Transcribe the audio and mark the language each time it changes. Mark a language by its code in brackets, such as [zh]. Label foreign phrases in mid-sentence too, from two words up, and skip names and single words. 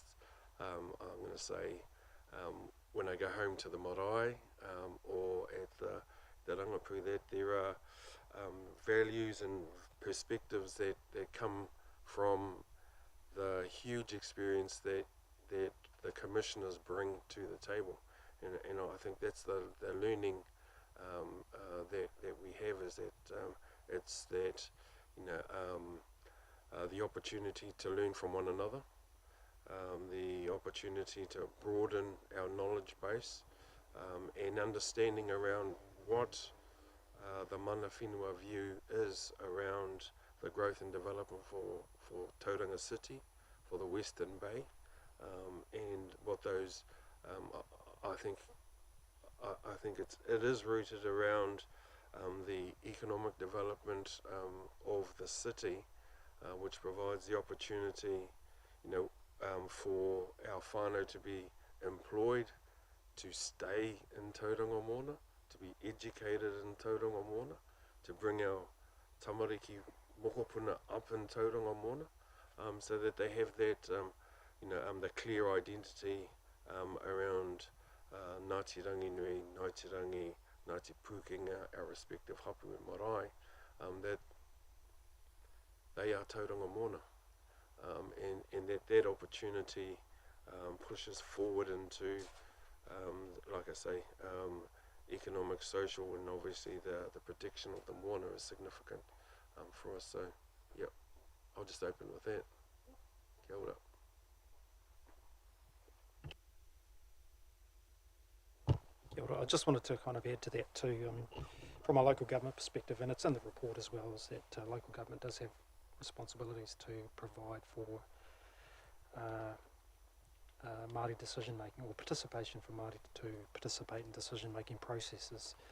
[en] I'm going to say when I go home to the marae or at the rangapu, that there are values and perspectives that come from the huge experience that the commissioners bring to the table, and I think that's the learning that we have, is that it's that the opportunity to learn from one another, the opportunity to broaden our knowledge base, and understanding around what the [mi] mana whenua [en] view is around the growth and development for Tauranga City, for the Western Bay, and what those I think it is rooted around the economic development of the city, which provides the opportunity, for our whānau to be employed, to stay in Tauranga Moana, to be educated in Tauranga Moana, to bring our [mi] tamariki mokopuna [en] up in Tauranga Moana, so that they have that, the clear identity around Ngāti Ranginui, Ngāti Rangi, Ngāti Pūkenga, our respective hapu and marae, that they are Tauranga Moana, and that opportunity pushes forward into, like I say, economic, social, and obviously the protection of the moana is significant for us. So, yeah, I'll just open with that. [mi] Kia ora. Kia ora. [en] I just wanted to kind of add to that too, from a local government perspective, and it's in the report as well, is that local government does have responsibilities to provide for Māori decision making, or participation for Māori to participate in decision making processes.